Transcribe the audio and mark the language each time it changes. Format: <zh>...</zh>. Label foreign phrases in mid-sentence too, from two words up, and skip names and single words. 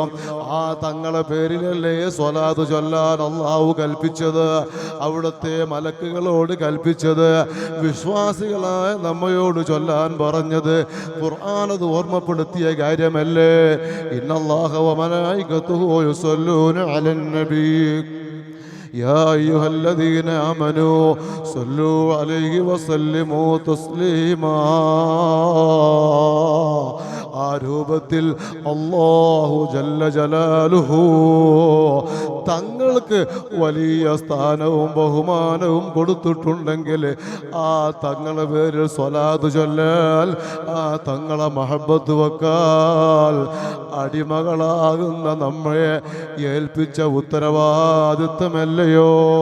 <ml>ആ തങ്ങളെ പേരിലല്ലേ സ്വലാത്ത് ചൊല്ലാൻ അല്ലാഹു കൽപ്പിച്ചത്, അവിടുത്തെ മലക്കുകളോട് കൽപ്പിച്ചത്, വിശ്വാസികളായ നമ്മയോട് ചൊല്ലാൻ പറഞ്ഞത്. ഖുർആൻ അത് ഓർമ്മപ്പെടുത്തിയ കാര്യമല്ലേ.</ml> <ar>إن الله وملائكته يصلون على النبي يا أيها الذين آمنوا صلوا عليه وسلموا تسليما.</ar> <ml>ആ രൂപത്തിൽ</ml> <ar>الله جل جلاله</ar> <ml>തങ്ങൾക്ക് വലിയ സ്ഥാനവും ബഹുമാനവും കൊടുത്തിട്ടുണ്ടെങ്കിൽ ആ തങ്ങളെ പേരിൽ സ്വലാത്ത് ചൊല്ലാൽ, ആ തങ്ങളെ മഹബത്ത് വെക്കാൽ അടിമകളാകുന്ന നമ്മെ ഏൽപ്പിച്ച ഉത്തരവാദിത്വമല്ലയോ.</ml>